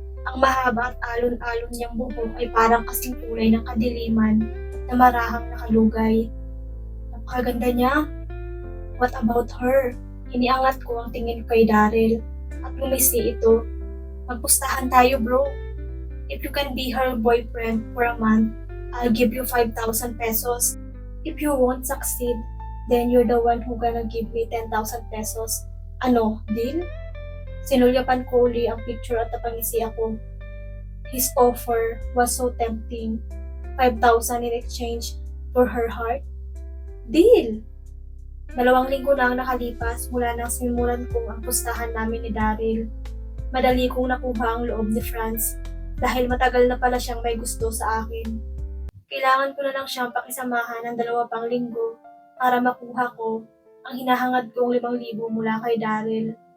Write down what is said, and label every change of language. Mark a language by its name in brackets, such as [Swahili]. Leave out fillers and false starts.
[Filipino] Ang mahaba at alon-alon niyang buhok ay parang kasing kulay ng kadiliman na marahang nakalugay. Napakaganda niya. [English] What about her? [Filipino] Iniangat ko ang tingin ko kay Daryl at lumisi ito. Magpustahan tayo, bro. [English] If you can be her boyfriend for a month, I'll give you 5,000 pesos. If you won't succeed, then you're the one who gonna give me 10,000 pesos. [Filipino] Ano, deal? Sinulyapan ko uli ang picture at napangisi ako. [English] His offer was so tempting. 5,000 in exchange for her heart. Deal! [Filipino] 2 linggo na ang nakalipas mula nang sinimulan kong ang pustahan namin ni Daryl. Madali kong nakuha ang loob ni Franz dahil matagal na pala siyang may gusto sa akin. Kailangan ko na lang siyang pakisamahan ng 2 pang linggo para makuha ko ang hinahangad kong 5,000 mula kay Daryl.